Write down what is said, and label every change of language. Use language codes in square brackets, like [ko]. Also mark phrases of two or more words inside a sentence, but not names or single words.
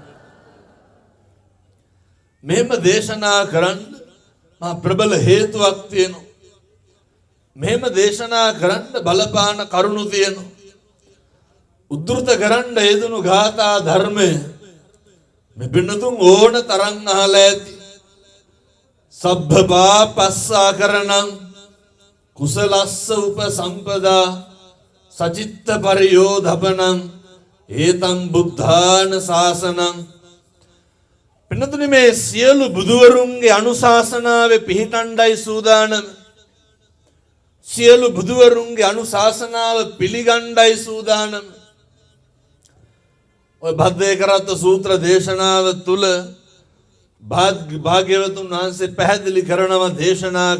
[si] මෙහෙම දේශනා කරන්න මා ප්‍රබල හේතුවක් තියෙනවා මෙහෙම දේශනා කරන්න බලපාන කරුණු තියෙනවා උද්දෘත කරන්න යෙදුණු ගාථා ධර්මය මේ පින්නතුන් ඕන තරම් අහලා ඇති [pi] සබ්බ පාපස්සා කරණං කුසලස්ස උපසම්පදා සචිත්ත පරියෝධපනං ඒතං බුද්ධාන ශාසනං [si] පින්නතුනි මේ සියලු බුදුවරුන්ගේ අනුශාසනාවේ පිහිටණ්ඩයි සූදානම් සියලු බුදුවරුන්ගේ අනුශාසනාව පිළිගණ්ඩයි සූදානම් ඔය භද්දේකරත්ත සූත්‍ර දේශනාව තුල භාග්‍යවතුන් වහන්සේ පැහැදිලි කරනවා දේශනා